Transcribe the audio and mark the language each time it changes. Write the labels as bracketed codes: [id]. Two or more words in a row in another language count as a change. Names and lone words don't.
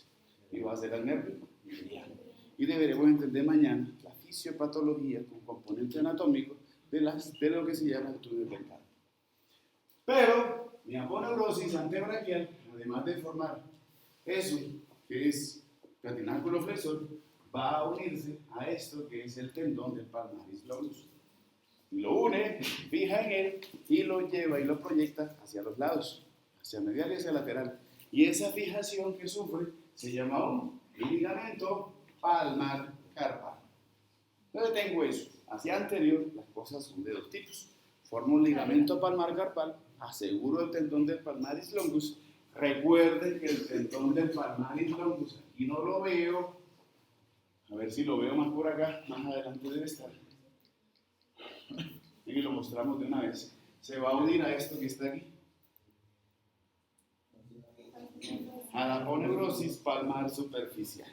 [es] Y va a ser el nervio mediano. Y deberemos entender mañana la fisiopatología con componente anatómico de lo que se llama estudios del cardio. Pero mi aponeurosis antebraquial, además de formar eso, que es retináculo flexor, va a unirse a esto que es el tendón del [la] palmaris longus. [es] Y lo une, fija en él y lo lleva y lo proyecta hacia los lados, hacia medial y hacia lateral. Y esa fijación que sufre se llama un ligamento palmar carpal. Entonces tengo eso. Hacia anterior las cosas son de dos tipos. Formo un ligamento palmar carpal, aseguro el tendón del [la] palmaris longus. [es] Recuerden que el tendón del [la] palmaris longus, [es] aquí no lo veo. A ver si lo veo más por acá, más adelante debe estar. Y lo mostramos de una vez. Se va a unir a esto que está aquí. A la aponeurosis palmar superficial.